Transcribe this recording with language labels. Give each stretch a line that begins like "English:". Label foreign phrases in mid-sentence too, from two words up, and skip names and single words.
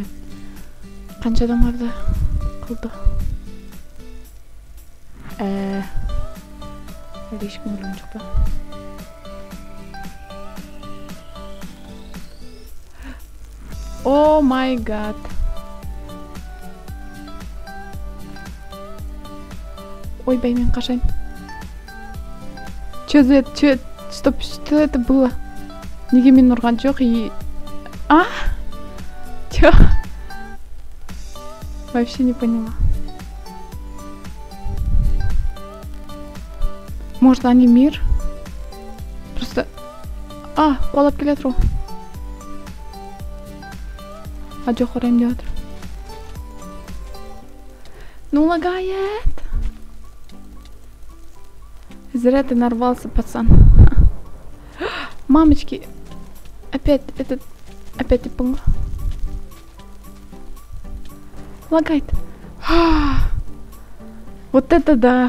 Kazakh: Қанша адамдарды қылды? Әлі ешкім өлген жоқ па?
English: Oh my god.
Kazakh: Ойбай, мен қашайын.
Russian: Стоп, что это было?
Kazakh: Неге мен ұрған жоқ и... Чё?
Russian: Вообще не поняла. Может, они мир? Просто...
Kazakh: Қуалап келе жатыр ғой. Жоқ, ұрайым деп жатыр.
Russian: Ну, лагает. Зря ты нарвался, пацан. Мамочки. Опять и пунг. Лагает. Вот это да.